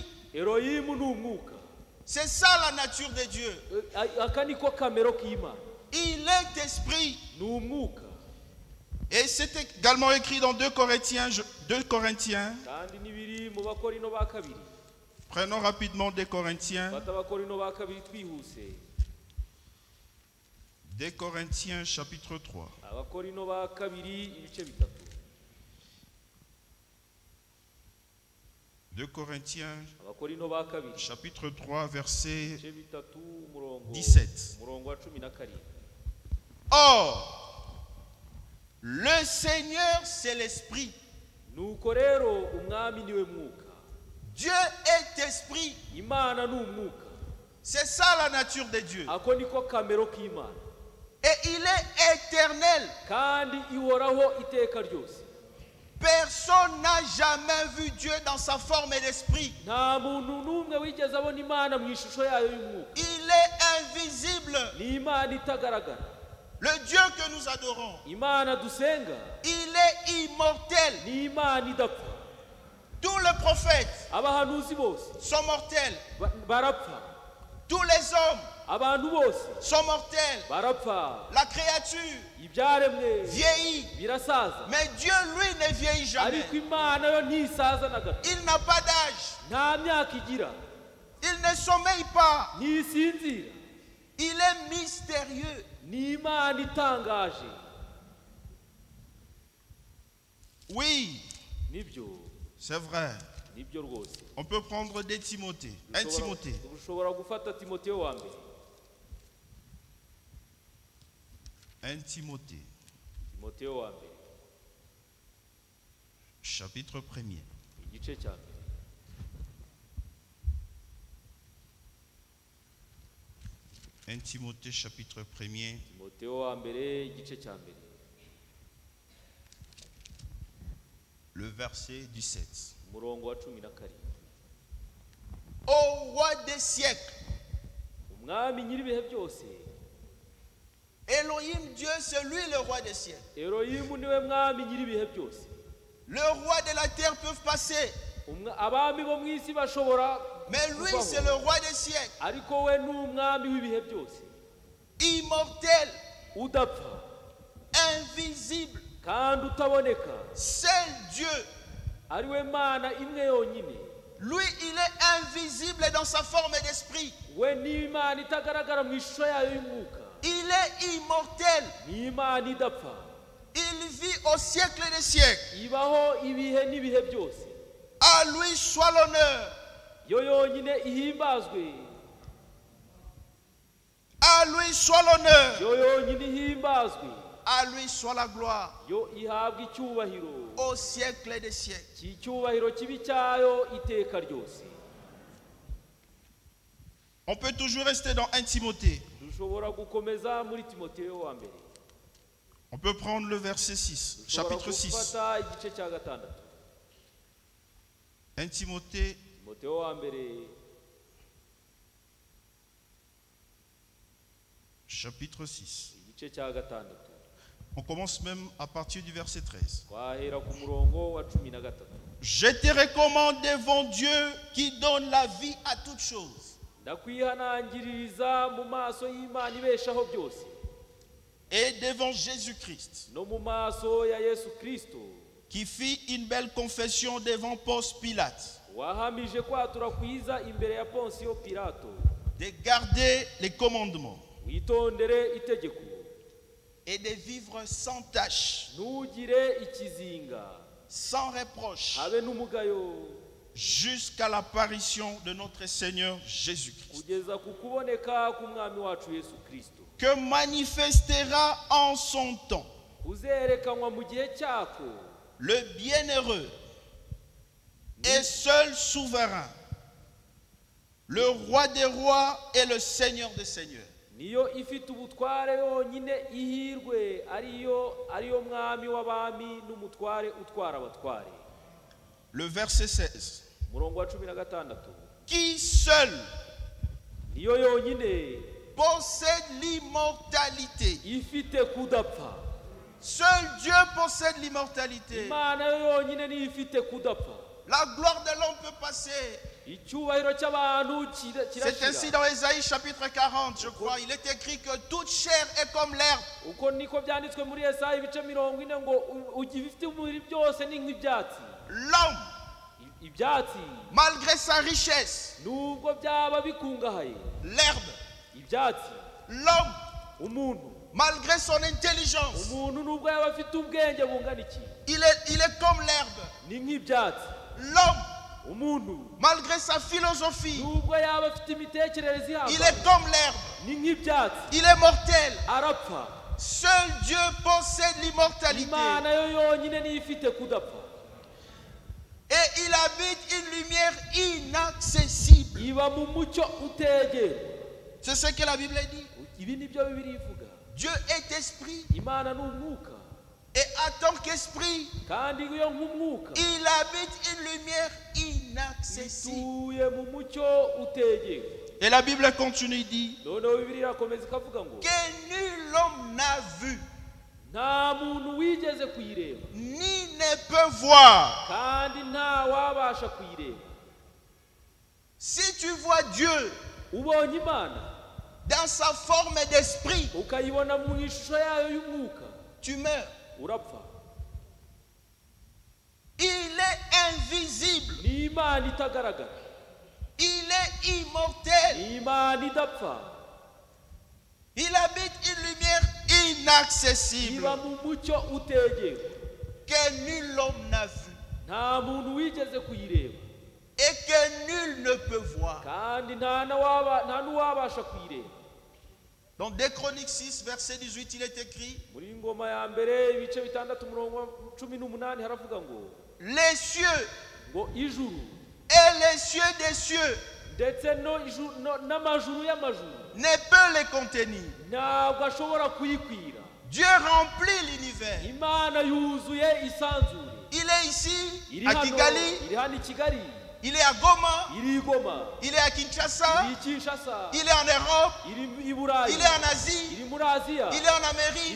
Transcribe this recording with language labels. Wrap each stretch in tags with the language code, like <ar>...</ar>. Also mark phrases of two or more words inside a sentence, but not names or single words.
<rw>Elohimu ni umwuka.</rw> <fr>C'est ça la nature de Dieu.</fr> <rw>aka niko kamero k'imana.</rw> <fr>Il est esprit.</fr> <rw>ni umwuka.</rw> <fr>Et c'est également écrit dans 2 Corinthiens.</fr> <rw>kandi n'ibiri mu bakorino ba kabiri.</rw> <fr>Prenons rapidement 2 Corinthiens.</fr> <rw>fata abakorino ba kabiri twihuse.</rw> <fr>2 Corinthiens chapitre 3.</fr> <rw>abakorino ba kabiri ibice 3.</rw> <fr>2 Corinthiens</fr> <rw>abakorino ba kabiri</rw> <fr>chapitre 3 verset</fr> <rw>ibice 3 umurongo 17. umurongo wa 17.</rw> <fr>Or, le Seigneur c'est l'esprit.</fr> <rw>nuko rero umwami niwe mwuka.</rw> <fr>Dieu est esprit.</fr> <rw>imana ni umwuka.</rw> <fr>C'est ça la nature de Dieu.</fr> <rw>ako niko kamero k'imana.</rw> <fr>Et il est éternel.</fr> <rw>kandi ihoraho iteka ryose.</rw> <fr>Personne n'a jamais vu Dieu dans sa forme d'esprit.</fr> <rw>nta muntu n'umwe wigeze abona imana mu ishusho yayo y'umwuka.</rw> <fr>Il est invisible.</fr> <rw>ni imana itagaragara.</rw> <fr>Le Dieu que nous adorons,</fr> <rw>imana dusenga</rw> <fr>il est immortel.</fr> <rw>ni imana idapfa.</rw> <fr>Tous les prophètes</fr> <rw>abahanuzi bose</rw> <fr>sont mortels.</fr> <rw>barapfa.</rw> <fr>Tous les hommes</fr> <rw>abantu bose</rw> <fr>sont mortels.</fr> <rw>barapfa.</rw> <fr>La créature</fr> <rw>ibyaremwe</rw> <fr>vieillit.</fr> <rw>birasaza.</rw> <fr>Mais Dieu, lui, ne vieillit jamais.</fr> <rw>ariko imana yo ntisaza na gato.</rw> <fr>Il n'a pas d'âge.</fr> <rw>nta myaka igira.</rw> <fr>Il ne sommeille pas.</fr> <rw>ntisinzira.</rw> <fr>Il est mystérieux.</fr> <rw>ni imana itangaje.</rw> <fr>Oui,</fr> <rw>nibyo</rw> <fr>c'est vrai.</fr> <rw>nibyo rwose.</rw> <fr>On peut prendre 2 Timothée. 1 Timothée.</fr> <rw>ushobora gufata Timoteyo wa mbere.</rw> <fr>1 Timothée.</fr> <rw>Timoteyo wa mbere</rw> <fr>Chapitre 1er.</fr> <rw>igice cya mbere.</rw> <fr>Un Timothée chapitre 1er.</fr> <rw>Timoteyo wa mbere igice cya mbere.</rw> <fr>Le verset 17.</fr> <rw>umurongo wa 17.</rw> <fr>Ô roi des siècles,</fr> <rw>umwami nyir'ibihe byose.</rw> <fr>Elohim Dieu, c'est lui le roi des siècles.</fr> <rw>Elohimu niwe mwami nyir'ibihe byose.</rw> <fr>Le roi de la terre peut passer,</fr> <rw>abami bo mu isi bashobora</rw> <fr>mais lui</fr> <rw>kubaho.</rw> <fr>c'est le roi des siècles.</fr> <rw>ariko we ni umwami w'ibihe byose.</rw> <fr>Immortel,</fr> <rw>udapfa</rw> <fr>invisible,</fr> <rw>kandi utaboneka.</rw> <fr>seul Dieu.</fr> <rw>ari we mana imwe yonyine.</rw> <fr>Lui, il est invisible dans sa forme d'esprit.</fr> <rw>we ni imana itagaragara mu ishusho yayo y'umwuka.</rw> <fr>Il est immortel.</fr> <rw>ni imana idapfa.</rw> <fr>Il vit au siècle des siècles.</fr> <rw>ibaho ibihe n'ibihe byose.</rw> <fr>À lui soit l'honneur.</fr> <rw>yo yonyine ihimbazwe.</rw> <fr>À lui soit l'honneur.</fr> <rw>yo yonyine ihimbazwe.</rw> <fr>À lui soit la gloire.</fr> <rw>yo ihabwa icyubahiro.</rw> <fr>Au siècle des siècles.</fr> <rw>cy'icyubahiro kibi cyayo iteka ryose.</rw> <fr>On peut toujours rester dans 1 Timothée.</fr> <rw>dushobora gukomeza muri Timoteyo wa mbere.</rw> <fr>On peut prendre le verset 6, chapitre 6.</fr> <rw>Gufata igice cya gatandatu.</rw> <fr>1 Timothée,</fr> <rw>Timoteyo wa mbere</rw> <fr>chapitre 6.</fr> <rw>igice cya gatandatu.</rw> <fr>On commence même à partir du verset 13.</fr> <rw>Twahera ku murongo wa 13.</rw> <fr>Je te recommande devant Dieu qui donne la vie à toutes choses.</fr> <rw>Ndakwihanangiririza mu maso y'Imana ibeshaho byose.</rw> <fr>Et devant Jésus-Christ,</fr> <rw>No mu maso ya Yesu Kristo.</rw> <fr>qui fit une belle confession devant Ponce Pilate,</fr> <rw>Wahamije kwatura kwiza imbere ya Ponsiyo Pilato.</rw> <fr>de garder les commandements</fr> <rw>Witondere itegeko.</rw> <fr>et de vivre sans tache,</fr> <rw>Ntugire ikizinga.</rw> <fr>sans reproche,</fr> <rw>Habe n'umugayo.</rw> <fr>jusqu'à l'apparition de notre Seigneur Jésus-Christ,</fr> <rw>Kugeza ku kuboneka k'umwami wacu Yesu Kristo.</rw> <fr>que manifestera en son temps</fr> <rw>Uzerekanwa mu gihe cyako.</rw> <fr>le bienheureux et seul souverain, le roi des rois et le Seigneur des seigneurs,</fr> <rw>Niyo ifite ubutware yonyine ihirwe ariyo mwami w'abami n'umutware utwara abatware.</rw> <fr>le verset 16,</fr> <rw>Murongo wa 16.</rw> <fr>qui seul</fr> <rw>Niyo yonyine</rw> <fr>possède l'immortalité.</fr> <rw>ifite kudapfa.</rw> <fr>Seul Dieu possède l'immortalité.</fr> <rw>Imana yo yonyine niyo ifite kudapfa.</rw> <fr>La gloire de l'homme peut passer.</fr> <rw>Icyubahiro cy'abantu</rw> <fr>C'est ainsi</fr> <rw>kirashira.</rw> <fr>dans Ésaïe chapitre 40, je crois. Il est écrit que toute chair est comme l'herbe.</fr> <rw>Uko niko byanditswe muri Yesaya ibice 40 ngo ibifite umubiri byose ni nk'ibyatsi.</rw> <fr>L'homme,</fr> <rw>Ibyatsi</rw> <fr>malgré sa richesse,</fr> <rw>nubwo byaba bikungahaye.</rw> <fr>l'herbe,</fr> <rw>Ibyatsi</rw> <fr>l'homme,</fr> <rw>umuntu</rw> <fr>malgré son intelligence,</fr> <rw>umuntu nubwo yaba afite ubwenge bungana iki</rw> <fr>il est comme l'herbe.</fr> <rw>ni nk'ibyatsi.</rw> <fr>L'homme,</fr> <rw>Umuntu</rw> <fr>malgré sa philosophie,</fr> <rw>nubwo yaba afite imitekerereze</rw> <fr>il</fr> <rw>ihambaye</rw> <fr>est comme l'herbe.</fr> <rw>ni nk'ibyatsi.</rw> <fr>Il est mortel.</fr> <rw>Arapfa.</rw> <fr>Seul Dieu possède l'immortalité.</fr> <rw>Imana yo yonyine niyo ifite kudapfa.</rw> <fr>Et il habite une lumière inaccessible.</fr> <rw>Iba mu mucyo utegera.</rw> <fr>C'est ce que la Bible dit.</fr> <rw>Ibi nibyo Bibiliya ivuga.</rw> <fr>Dieu est esprit.</fr> <rw>Imana ni umwuka.</rw> <fr>Et en tant qu'esprit,</fr> <rw>Kandi iyo nk'umwuka</rw> <fr>il habite une lumière inaccessible.</fr> <rw>ituye mu mucyo utegera.</rw> <fr>Et la Bible continue, dit</fr> <rw>Noneho Bibiliya irakomeza ikavuga ngo</rw> <fr>que nul homme n'a vu,</fr> <rw>nta muntu wigeze kuyireba</rw> <fr>ni ne peut voir.</fr> <rw>kandi nta wabasha kuyireba.</rw> <fr>Si tu vois Dieu</fr> <rw>Ubonye Imana</rw> <fr>dans sa forme d'esprit,</fr> <rw>ukayibona mu ishusho yayo y'umwuka</rw> <fr>tu meurs.</fr> <rw>urapfa.</rw> <fr>Il est invisible.</fr> <rw>Ni Imana itagaragara.</rw> <fr>Il est immortel.</fr> <rw>Ni Imana idapfa.</rw> <fr>Il habite une lumière inaccessible</fr> <rw>Iba mu mucyo utegera.</rw> <fr>que nul homme n'a vu</fr> <rw>Nta muntu wigeze kuyireba</rw> <fr>et que nul ne peut voir.</fr> <rw>kandi nta n'uwabasha kuyireba.</rw> <fr>Dans 2 Chroniques 6, verset 18, il est écrit</fr> <rw>Muri Ngoma ya mbere ibice 6 umurongo 18 haravuga ngo</rw> <fr>les cieux</fr> <rw>ngo ijuru</rw> <fr>et les cieux des cieux</fr> <rw>ndetse n'amajuru y'amajuru</rw> <fr>ne peut les contenir.</fr> <rw>ntabwo ashobora kuyikwira.</rw> <fr>Dieu remplit l'univers.</fr> <rw>Imana yuzuye isanzure.</rw> <fr>Il est ici,</fr> <rw>Iri</rw> <fr>à</fr> <rw>hano Kigali, iri hano i Kigali,</rw> <fr>il est à Goma,</fr> <rw>iri i Goma,</rw> <fr>il est à Kinshasa,</fr> <rw>iri i Kinshasa,</rw> <fr>il est en Europe,</fr> <rw>iri i Burayi,</rw> <fr>il est en Asie,</fr> <rw>iri muri Aziya,</rw> <fr>il est en Amérique,</fr>